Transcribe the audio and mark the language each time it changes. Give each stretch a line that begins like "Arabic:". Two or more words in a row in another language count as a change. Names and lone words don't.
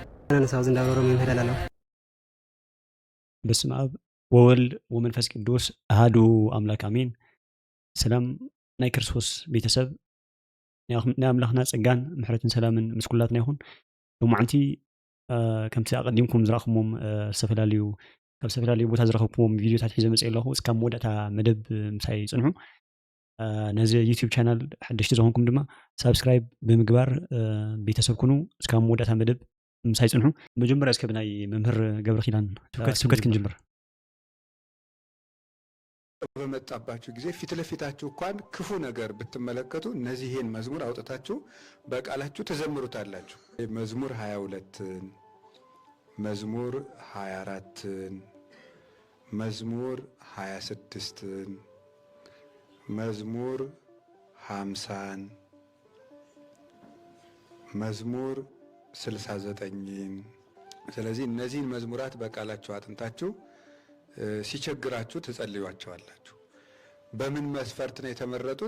Geez: ነሳው ዝንዳብሮ መምህራላለሁ በስመ አብ ወወልድ ወመንፈስ ቅዱስ አሐዱ አምላክ አሜን።
Tigrinya: ሰላም ናይ ክርስቶስ ቤተሰብ ናይ አምላኽና ጸጋን ምሕረትን ሰላምን ምስ ኩላትና ይኹን። ሎማዓንቲ ከምቲ ኣቐዲምኩም ዝረኸብዎም ካብ ዝተፈላለዩ ቦታ ዝረኸብኩዎም ቪድዮታት ሒዘ መፅእ ኣለኹ። እስካብ መወዳእታ መደብ ምሳይ ጽንሑ። ነዚ
English: YouTube channel
Tigrinya: ሓደሽቲ ዝኾንኩም ድማ ሳብስክራይብ ብምግባር ቤተሰብ ኩኑ። እስካብ መወዳእታ መደብ ምሳይ ጽንሑ። መጀመርያ እስከ ብናይ መምህር ገብረ ኪዳን ስብከት ክንጅምር።
Amharic: በመጣባችሁ ጊዜ ፊት ለፊታችሁ እንኳን ክፉ ነገር ብትመለከቱ እነዚህን መዝሙር አውጥታችሁ በቃላችሁ ተዘምሩታላችሁ። መዝሙር 22ን፣ መዝሙር 24ን፣ መዝሙር 26ን፣ መዝሙር 50ን፣ መዝሙር 69ን። ስለዚህ እነዚህን መዝሙራት በቃላችሁ አጥንታችሁ ሲቸግራችሁ ትጸልዩዋቸዋላችሁ። በምን መስፈርት ነው የተመረጡት?